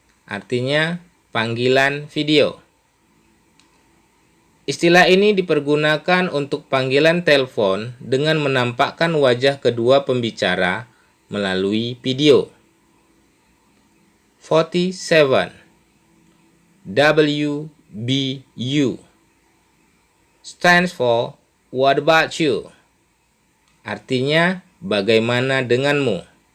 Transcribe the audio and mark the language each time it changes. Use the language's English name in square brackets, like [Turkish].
[Indonesian] Artinya panggilan video. Istilah ini dipergunakan untuk panggilan telepon dengan menampakkan wajah kedua pembicara melalui video. 47. [English] WBU stands for What about you? [Indonesian] Artinya bagaimana denganmu?